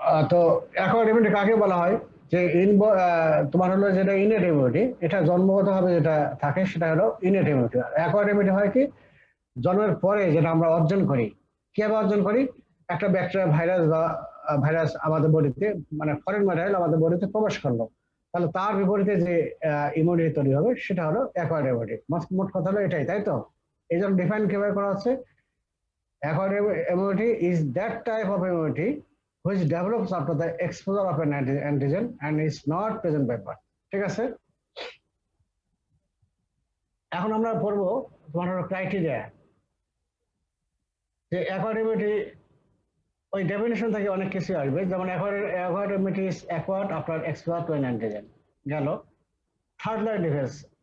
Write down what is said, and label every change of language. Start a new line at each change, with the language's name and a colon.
Bangla: তো অ্যাকোয়ারিমিটি কাকে বলা হয়? যে তোমার হলো যেটা ইনেট ইমিউনিটি, এটা জন্মগতভাবে যেটা থাকে সেটা হলো ইনেট ইমিউনিটি। অ্যাকোয়ারিমিটি হয় কি? জন্মের পরে যেটা আমরা অর্জন করি। কিভাবে অর্জন করি? একটা ব্যাকটেরিয়া, ভাইরাস বা ভাইরাস আমাদের বডিতে, মানে ফরেন ম্যাটেরিয়াল আমাদের বডিতে প্রবেশ করলো, তাহলে তার বিপরীতে যে ইমিউনিটি তৈরি হবে সেটা হলো অ্যাকোয়ার্ড ইমিউনিটি। মোট কথা হলো এটাই, তাই তো? এই জন্য ডিফাইন কিভাবে করা হচ্ছে?
English: Acquired immunity is that type of immunity which develops after the exposure of an antigen and is not present by birth.
Bangla: ঠিক আছে? এখন আমরা পড়বো তোমার হলো ক্রাইটেরিয়া, যে অ্যাকোয়ার্ড ইমিউনিটি ওই ডেফিনেশন থেকে অনেক কিছু আসবে।
English: যেমন acquired immunity is acquired after exposure to an antigen. গেল। Third line defence.